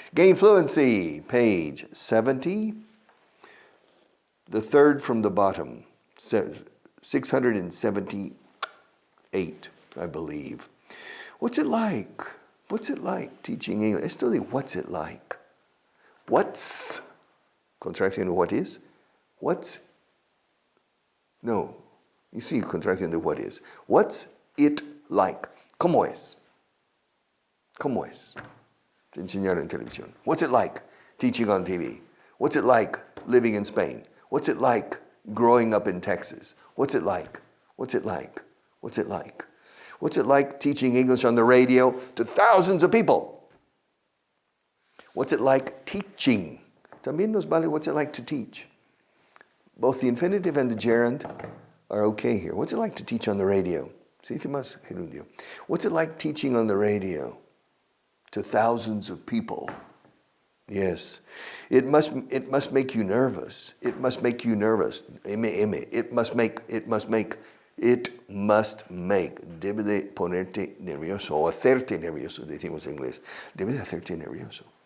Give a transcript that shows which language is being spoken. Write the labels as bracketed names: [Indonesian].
[English] Gain fluency, page 70. The third from the bottom, 678, I believe. What's it like? What's it like teaching English? [Spanish] Esto de [English] what's it like? What's, [Spanish] contracción de [English] what is? What's, no, you see [Spanish] contracción de [English] what is. What's it like? [Spanish] ¿Cómo es? ¿Cómo es? Te enseñaron en televisión. [English] What's it like teaching on TV? What's it like living in Spain? What's it like growing up in Texas? What's it like? What's it like? What's it like? What's it like teaching English on the radio to thousands of people? What's it like teaching? [Spanish] También nos vale [English] what's it like to teach. Both the infinitive and the gerund are okay here. What's it like to teach on the radio? [Spanish] Se dice más gerundio. [English] What's it like teaching on the radio to thousands of people? Yes. It must make you nervous. It must make you nervous. It must make. [Spanish] Debe de ponerte nervioso o hacerte nervioso, decimos en inglés. Debe de hacerte nervioso.